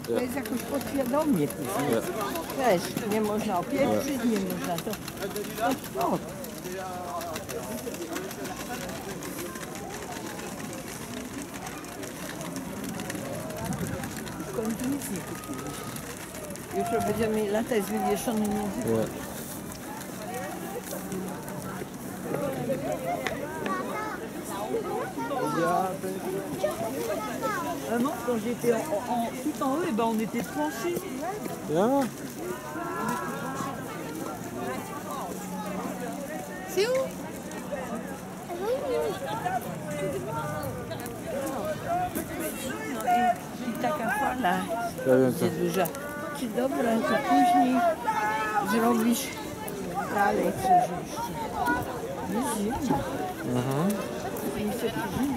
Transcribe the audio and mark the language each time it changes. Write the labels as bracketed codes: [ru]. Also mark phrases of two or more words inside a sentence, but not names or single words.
[pl] To jest jakoś podświadomie później. Też nie można opieprzyć, nie można to. No. W końcu nic nie kupiliśmy. Jutro będziemy latać z wywieszonym językiem. [fr] Vraiment, quand j'étais tout en haut, et ben on était penchés. [pl] Ja. [fr] C'est où? [pl] I taka fala jest duża. Czy dobra, to później zrobisz dalej coś jeszcze. Jest zimno. Nie chcę zimno.